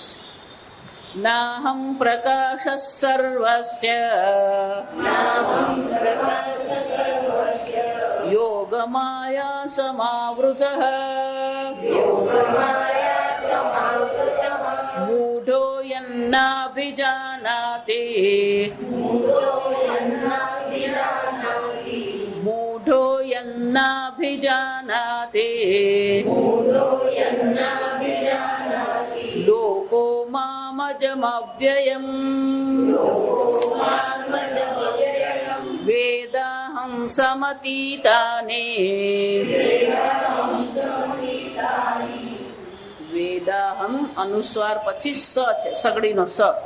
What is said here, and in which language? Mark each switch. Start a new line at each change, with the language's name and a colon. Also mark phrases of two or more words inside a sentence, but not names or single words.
Sanskrit: नाहं प्रकाशः सर्वस्य योगमाया समावृतः मूढो यन्नाभिजानाति मूढो यन्नाभिजानाति लोको મામજમવ્યયમ વેદાહં સમતીતાને વેદાહં
Gujarati: અનુસ્વાર પછી સ છે, સગડીનો સ.